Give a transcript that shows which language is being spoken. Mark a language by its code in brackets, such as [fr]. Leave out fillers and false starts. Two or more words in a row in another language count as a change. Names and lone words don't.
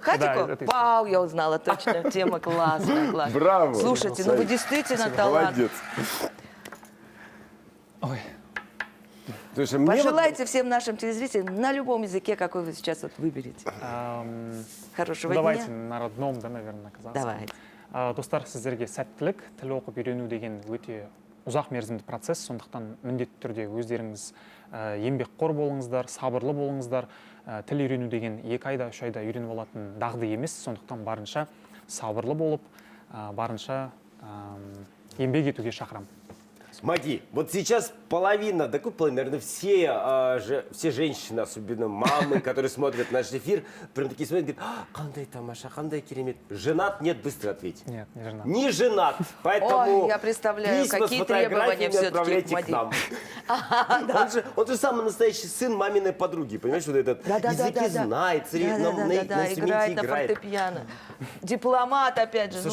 [ru] Хатико? Вау, я узнала точно. Тема классная. Браво. Слушайте, ну вы действительно талант. Молодец. Ой. Слушай, Пожелайте всем нашим телезрителям на любом языке, какой вы сейчас вот выберете. Хорошего дня. Давайте на родном, да, наверное, казахском. Давайте. [kk] Достар, сіздерге сәттілік, тіл оқып үйрену деген өте ұзақ мерзімді процесс, сондықтан міндетті түрде өздеріңіз еңбекқор болыңыздар, сабырлы болыңыздар. Тіл үйрену деген 2 айда, 3 айда үйреніп алатын дағды емес, сондықтан барынша сабырлы болып, барынша еңбек етуге шақырамын. [ru] Маги, вот сейчас половина, наверное, все женщины, особенно мамы, которые смотрят наш эфир, прям такие смотрят, говорят, [kk] қандай тамаша, қандай керемет. [ru] Женат? Нет, быстро ответь. Нет, не женат. Не женат, поэтому я представляю, письма какие с фотографиями требования все-таки отправляйте к нам. Он же самый настоящий сын маминой подруги, понимаешь, вот этот языки знает, на играет на фортепиано. Дипломат, опять же.